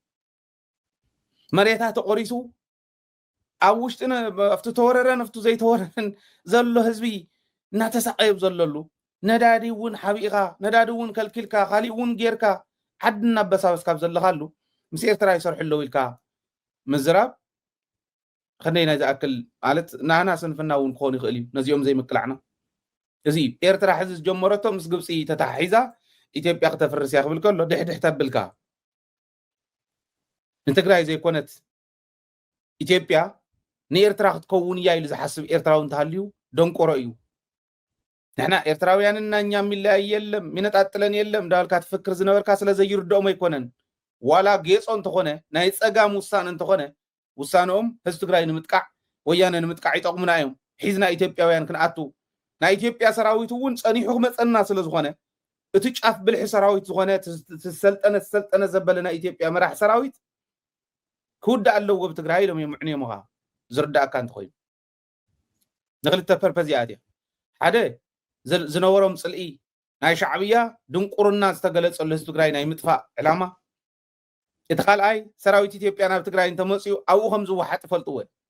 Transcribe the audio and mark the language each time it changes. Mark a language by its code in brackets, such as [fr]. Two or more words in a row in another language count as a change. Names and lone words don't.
[ti] መሬታ ተቆሪሱ ኣብ ውሽጥን ኣብቲ ተወረረን ኣብቲ ዘይተወረረን ዘሎ ህዝቢ እናተሳቀየብ ዘለሉ ነዳዲ እውን ሓቢእኻ ነዳዲ እውን ከልኪልካ ካሊእ እውን ጌርካ ዓዲ እናበሳበስካ ዘለኻሉ ምስ ኤርትራ ይሰርሑ ኣለዉ ኢልካ ምዝራብ ክንደይ ናይ ዝኣክል ማለት ናና ስንፍና እውን ክኾን ይኽእል እዩ ነዚኦም ዘይምቅላዕና እዚ ኤርትራ ሕዚ ዝጀመረቶ ምስ ግብፂ ተታሒዛ ኢትዮጵያ ክተፍርስ እያ ክብል ከሎ ድሕድሕ ተብልካ ንትግራይ ዘይኮነት ኢትዮጵያ ንኤርትራ ክትከውን እያ ኢሉ ዝሓስብ ኤርትራዊ እንተሃልዩ ደንቆሮ እዩ ንሕና ኤርትራውያንና [am] እኛ የሚለያይ የለም ሚነጣጥለን የለም [ti] እንዳበልካ ትፍክር ዝነበርካ ስለ ዘይርድኦም ኣይኮነን ዋላ ጌፆ እንተኾነ ናይ ፀጋም ውሳነ እንተኾነ ውሳነኦም ህዝቢ ትግራይ ንምጥቃዕ ወያነ ንምጥቃዕ ይጠቕሙና እዮም ሒዝና ኢትዮጵያውያን ክንኣቱ ናይ ኢትዮጵያ ሰራዊት እውን ፀኒሑ ክመፀና ስለ ዝኾነ እቲ ጫፍ ብልሒ ሰራዊት ዝኾነ ተሰልጠነ ዘበለ ናይ ኢትዮጵያ መራሒ ሰራዊት ክውዳእ ኣለዎ ብትግራይ ኢሎም የምዕንዮም ኻ ዝርዳእካ እንተኮይኑ ንክልተ ፐርፐዝ እያ እትያ ሓደ ዝነበሮም ፅልኢ ናይ ሻዕብያ ድንቁርና ዝተገለፀሉ ህዝቢ ትግራይ ናይ ምጥፋእ ዕላማ እቲ ካልኣይ ሰራዊት ኢትዮጵያ ናብ ትግራይ እንተመፅኡ ኣብኡ ከም ዝወሓጥ ይፈልጥዎን